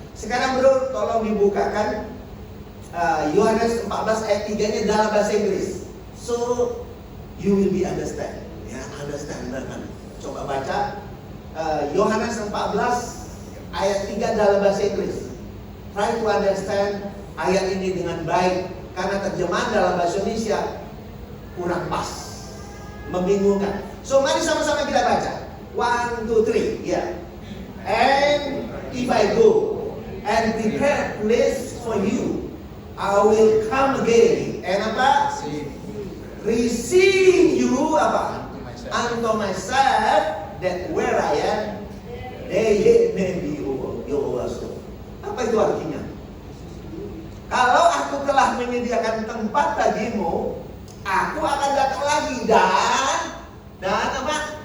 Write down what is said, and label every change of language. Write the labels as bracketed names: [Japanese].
[Indonesian] Sekarang bro, tolong dibukakan Yohanes 14 ayat 3-nya dalam bahasa Inggris. [English] So you will be understand. [Indonesian] Ya, understand banget. Coba baca Yohanes 14 ayat 3 dalam bahasa Inggris. [English] Try to understand [Indonesian] ayat ini dengan baik, karena terjemahan dalam bahasa Indonesia kurang pas, membingungkan. So mari sama-sama kita baca. 1, 2, 3, ya. [English] And if I go and prepare place for you, I will come again. And apa? Receive you apa? Unto myself, that where I am, they may be also. [Indonesian] Apa itu artinya? Kalau aku telah menyediakan tempat bagimu, aku akan datang lagi dan apa?